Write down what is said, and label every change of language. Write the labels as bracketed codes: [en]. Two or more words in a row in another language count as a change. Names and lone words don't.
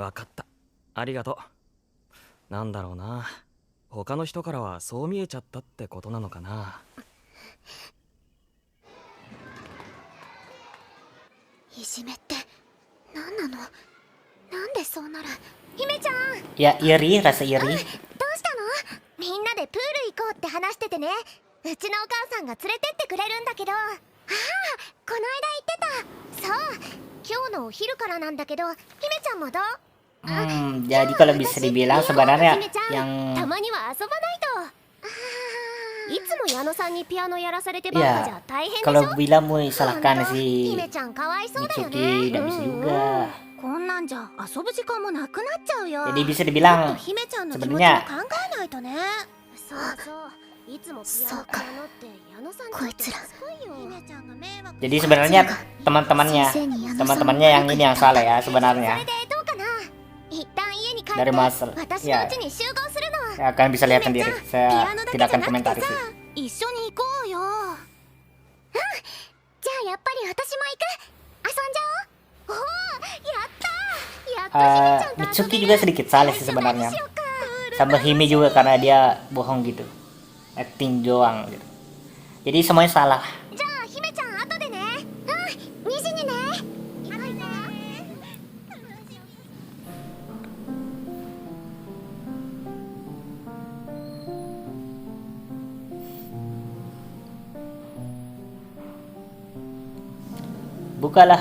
[ja] わかった、ありがとう。なんだろうな、他の人からはそう見えちゃったってことなのかな。いじめって何なの。なんでそうなる。姫ちゃん [id] Ya iri, rasa iri. [ja] どうしたの。みんなでプール行こうって話しててね。うちのお母さんが連れてってくれるんだけど。ああ、この間言ってた。そう、今日のお昼からなんだけど、姫ちゃんもどう？ [id] Jadi kalau bisa dibilang sebenarnya [ja] 姫ちゃん [id] yang [ja] たまには遊ばないといつも矢野さんにピアノやらされてばっかじゃ大変でしょ [id] kalau bilang mau salahkan [ja] ほんと [id] si [ja] 姫ちゃんかわいそうだよ [id] Mitsuki [ja] ね [id] tidak bisa juga. [ja] こんなんじゃ遊ぶ時間もなくなっちゃうよ。 [id] Jadi bisa [ja] もっと [id] dibilang [ja] 姫ちゃんの気持ちも [id] sebenarnya [ja] 考えないとね。そうそういつもピアノピアノって矢野さんにとってすごいよ姫ちゃんが迷惑 [id] jadi sebenarnya teman-temannya yang ini yang salah ya [ja] そ [id] sebenarnya [ja] れでどうかな一旦家に帰って [id] dari masalah [ja] 私の [id] ya, [ja] 家に集合するの [id] ya kalian bisa lihat [ja] 姫ち [id] sendiri [ja] ゃんピ [id] saya [ja] アノだけ [id] tidak [ja] じゃ [id] akan [ja] なく [id] komentari [ja] てさ [id] sih [ja] 一緒に行こうよ。じゃあやっぱり私も行く遊んじゃおうおおやったやっと姫ちゃんと [id] Mitsuki juga sedikit salah sih sebenarnya sama Hime juga karena dia bohong gitu acting doang gitu jadi semuanya salah [ja] じゃあ姫ちゃん後でねうん2時にねはいね [id] bukalah